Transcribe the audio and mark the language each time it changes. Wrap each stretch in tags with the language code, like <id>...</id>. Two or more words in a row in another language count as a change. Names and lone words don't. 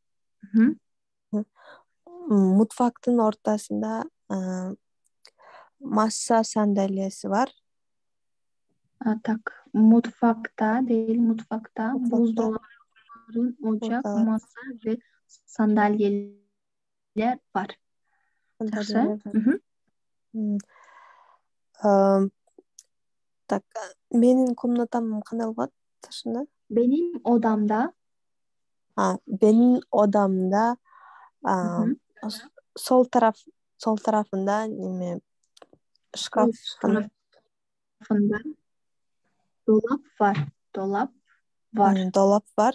<tr>Mutfaktın ortasında masa sandalyesi var. Tak, mutfakta değil, mutfakta buzdolabı, ocak, masa ve sandalyeler var.</tr> <kk>Жақсы. Так, менің комнатам қандай болады шынында?</kk> <tr>Benim odamda sol tarafında şkaf dolap var. Dolap var.</tr>